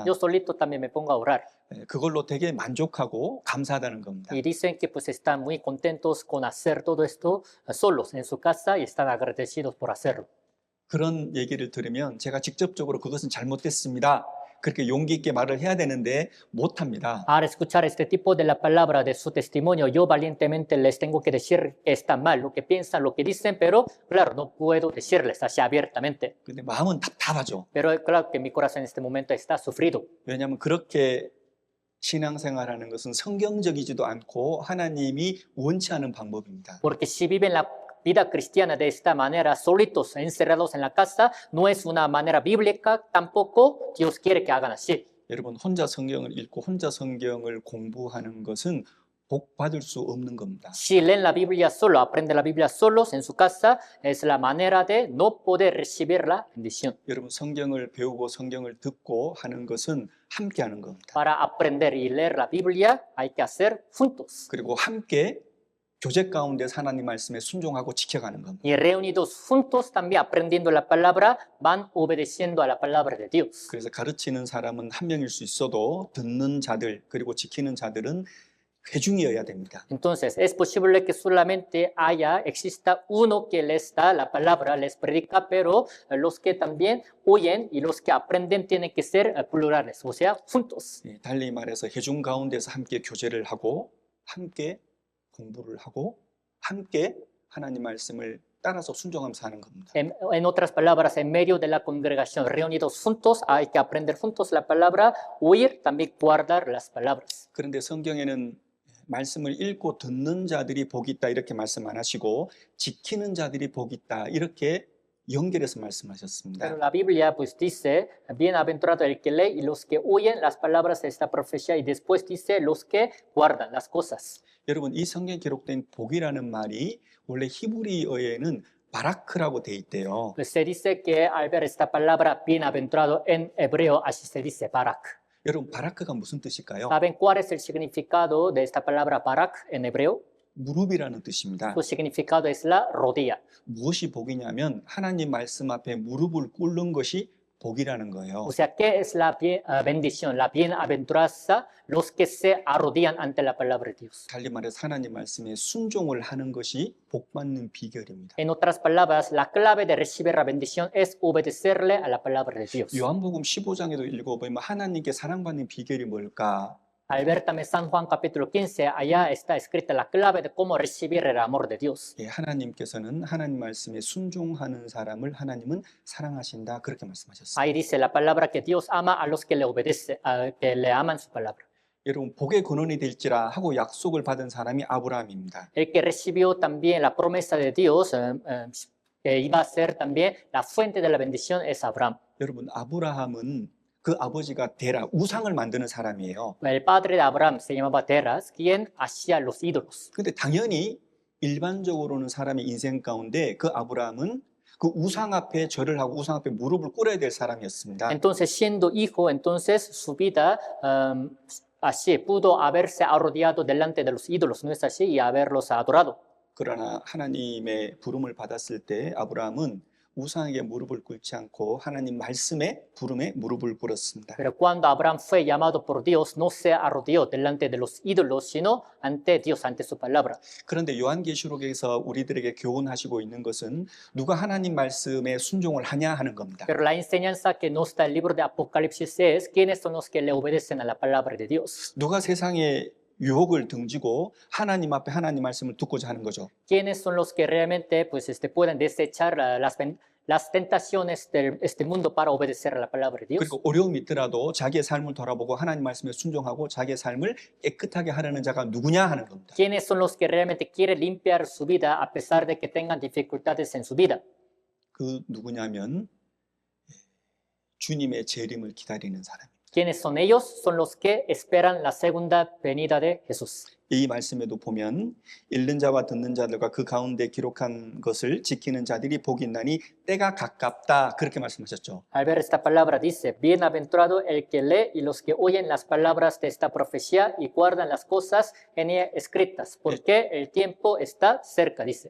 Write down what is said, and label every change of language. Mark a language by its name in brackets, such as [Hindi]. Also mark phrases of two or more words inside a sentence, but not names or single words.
[Spanish] Yo solito también me pongo a orar. [Korean] 그걸로 되게 만족하고 감사하다는 겁니다. [Spanish] Y dicen que pues están muy contentos con hacer todo esto solos en su casa y están agradecidos por hacerlo. [Korean] 그런 얘기를 들으면 제가 직접적으로 그것은 잘못됐습니다. 그렇게 용기 있게 말을 해야 되는데 못합니다. [Spanish] Al escuchar este tipo de la palabra de su testimonio, yo valientemente les tengo que decir que está mal lo que piensan, lo que dicen, pero claro, no puedo decirles así abiertamente. [Korean] 근데 마음은 답답하죠. [Spanish] Pero claro que mi corazón en este momento está sufrido. [Korean] 왜냐하면 그렇게 신앙생활하는 것은 성경적이지도 않고 하나님이 원치 않은 방법입니다. [Spanish] Porque si viven la vida cristiana de esta manera, solitos, encerrados en la casa, no es una manera bíblica, tampoco Dios quiere que hagan así. [Korean] 여러분 혼자 성경을 읽고 혼자 성경을 공부하는 것은 복 받을 수 없는 겁니다. [Spanish] Si leen la Biblia solo, aprenden la Biblia solos en su casa, es la manera de no poder recibir la bendición. [Korean] 여러분 성경을 배우고 성경을 듣고 하는 것은 함께 하는 겁니다. [Spanish] Para aprender y leer la Biblia hay que hacer juntos. [Korean] 그리고 함께 교제 가운데 하나님 말씀에 순종하고 지켜가는 겁니다. [Spanish] Y reunidos juntos también aprendiendo la palabra, van obedeciendo a la palabra de Dios. [Korean] 그래서 가르치는 사람은 한 명일 수 있어도 듣는 자들 그리고 지키는 자들은 회중이어야 됩니다. [Spanish] Entonces, es posible que solamente exista uno que les da la palabra, les predica, pero los que también oyen y los que aprenden tienen que ser plurales, o sea, juntos. [Korean] 달리 말해서 회중 가운데서 함께 교제를 하고 함께 공부를 하고 함께 하나님 말씀을 따라서 순종하면서 하는 겁니다. [Spanish] En otras palabras, en medio de la congregación, reunidos juntos, hay que aprender juntos la palabra, oír, también guardar las palabras. [Korean] 그런데 성경에는 말씀을 읽고 듣는 자들이 복이 있다 이렇게 말씀 안 하시고 지키는 자들이 복이 있다 이렇게 연결해서 말씀하셨습니다. [Spanish] Pero la Biblia pues dice, bienaventurado el que lee y los que oyen las palabras de esta profecía y después dice los que guardan las cosas. [Korean] 여러분 이 성경에 기록된 복이라는 말이 원래 히브리어에는 바라크라고 돼 있대요. [Spanish] Pues se dice que al ver esta palabra bienaventurado en hebreo así se dice barak. [Korean] 여러분 바라크가 무슨 뜻일까요? [Spanish] ¿Saben cuál es el significado de esta palabra barak en hebreo? [Korean] 무릎이라는 뜻입니다. [Spanish] Su significado es la rodilla. [Korean] 무엇이 복이냐면 하나님 말씀 앞에 무릎을 꿇는 것이 복이라는 거예요. [Spanish] O sea, ¿qué es la bendición, la bienaventuranza? Los que se arrodillan ante la palabra de Dios. [Korean] 달리 말해서 하나님 말씀에 순종을 하는 것이 복 받는 비결입니다. [Spanish] En otras palabras, la clave de recibir la bendición es obedecerle a la palabra de Dios. [Korean] 요한복음 15장에도 읽어보면 하나님께 사랑받는 비결이 뭘까? [Spanish] Al ver también San Juan capítulo 15, allá está escrita la clave de cómo recibir el amor de Dios. [Korean] 예, 하나님께서는 하나님 말씀에 순종하는 사람을 하나님은 사랑하신다 그렇게 말씀하셨습니다. [Spanish] Ahí dice la palabra que Dios ama a los que le obedecen, que le aman su palabra. [Korean] 여러분 복의 근원이 될지라 하고 약속을 받은 사람이 아브라함입니다. [Spanish] El que recibió también la promesa de Dios, que iba a ser también la fuente de la bendición, es Abraham. [Korean] 여러분 아브라함은 그 아버지가 데라 우상을 만드는 사람이에요. [Spanish] El padre de Abraham se llamaba Teras, quien hacía los ídolos. [Korean] 근데 당연히 일반적으로는 사람의 인생 가운데 그 아브라함은 그 우상 앞에 절을 하고 우상 앞에 무릎을 꿇어야 될 사람이었습니다. [Spanish] Entonces, siendo hijo, entonces su vida así pudo haberse arrodillado delante de los ídolos, ¿no es así? Y haberlos adorado. [Korean] 그러나 하나님의 부름을 받았을 때 아브라함은 우상에게 무릎을 꿇지 않고 하나님 말씀에 부름에 무릎을 꿇었습니다. [Spanish] Pero cuando Abraham fue llamado por Dios, no se arrodilló delante de los ídolos, sino ante Dios, ante su palabra. [Korean] 그런데 요한계시록에서 우리들에게 교훈하시고 있는 것은 누가 하나님 말씀에 순종을 하냐 하는 겁니다. [Spanish] Pero la enseñanza que nos da el libro de Apocalipsis es quiénes son los que le obedecen a la palabra de Dios. [Korean] 누가 세상의 유혹을 등지고 하나님 앞에 하나님 말씀을 듣고자 하는 거죠. [Spanish] Quiénes son los que realmente pueden desechar las tentaciones de este mundo para obedecer a la palabra de Dios. [Korean] 그리고 어려움이 있더라도 자기의 삶을 돌아보고 하나님 말씀에 순종하고 자기의 삶을 깨끗하게 하려는 자가 누구냐 하는 겁니다. [Spanish] ¿Quiénes son los que realmente quieren limpiar su vida a pesar de que tengan dificultades en su vida? [Korean] 그 누구냐면 주님의 재림을 기다리는 사람입니다. [Spanish] ¿Quiénes son ellos? Son los que esperan la segunda venida de Jesús. [Korean] 이 말씀에도 보면 읽는 자와 듣는 자들과 그 가운데 기록한 것을 지키는 자들이 복이 있나니 때가 가깝다 그렇게 말씀하셨죠. [Spanish] Al ver esta palabra dice, bienaventurado el que lee y los que oyen las palabras de esta profecía y guardan las cosas en ella escritas, porque el tiempo está cerca, dice.